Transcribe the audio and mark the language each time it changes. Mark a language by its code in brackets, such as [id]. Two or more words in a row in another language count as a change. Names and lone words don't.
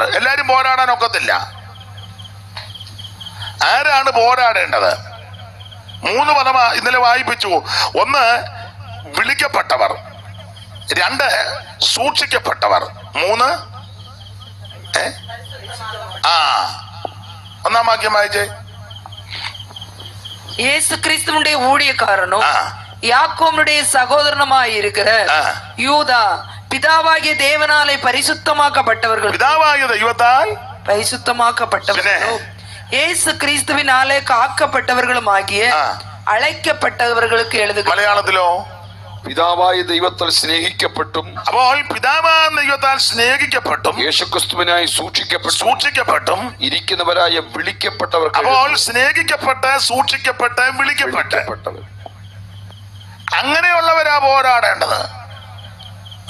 [ml] എല്ലാരും പോരാടാൻ ഒക്കത്തില്ല. ആരാണ് പോരാടേണ്ടത്? 3 പദമാ ഇന്നലെ വായിപ്പിച്ചു. 1 വിളിക്കപ്പെട്ടവർ, 2 സൂക്ഷിക്കപ്പെട്ടവർ, 3 1-ാം വാക്യം വായിച്ചേ. [ta] இயேசு கிறிஸ்துவுடைய ஊழியக்காரனும் யாக்கோபுடைய சகோதரனுமாய் இருக்கிற யூதா, பிதாவாகிய தேவனாலே பரிசுத்தமாக்கப்பட்டவர்கள், பிதாவாகிய தெய்வத்தால் பரிசுத்தமாக்கப்பட்டவர்களும் இயேசு கிறிஸ்துவினாலே காக்கப்பட்டவர்களுமாகிய [ml] അழைക്കപ്പെട്ടവർക്ക് എഴുതുക. മലയാളത്തിലോ? പിതാവായ ദൈവത്താൽ സ്നേഹിക്കപ്പെട്ടും. അപ്പോൾ പിതാവായ ദൈവത്താൽ സ്നേഹിക്കപ്പെട്ടും യേശുക്രിസ്തുവിനായി സൂക്ഷിക്കപ്പെട്ടും ഇരിക്കുന്നവരായ വിളിക്കപ്പെട്ടവർക്ക്. അപ്പോൾ സ്നേഹിക്കപ്പെട്ട്, സൂക്ഷിക്കപ്പെട്ട്, വിളിക്കപ്പെട്ടവർ, അങ്ങനെയുള്ളവരാ പോരാടേണ്ടത്.